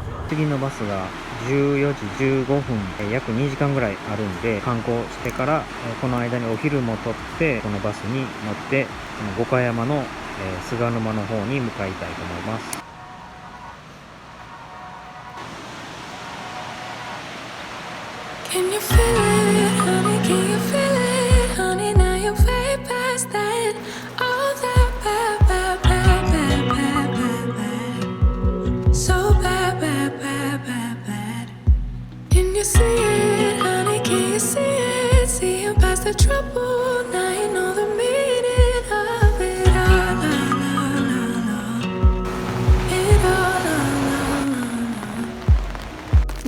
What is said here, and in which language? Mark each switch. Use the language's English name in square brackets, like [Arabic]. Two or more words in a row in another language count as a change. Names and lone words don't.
[Japanese] 次のバスが14時15分、約2時間ぐらいあるんで、観光してからこの間にお昼も取ってこのバスに乗って五箇山の菅沼の方に向かいたいと思います。 [English] Can you feel it, honey? Can you feel it, honey? Now you're way past that. All that bad, bad, bad, bad, bad, bad, bad. So bad, bad, bad, bad, bad. Can you see it, honey? Can you see it? Seeing past the trouble, now you know the meaning of it all. It all.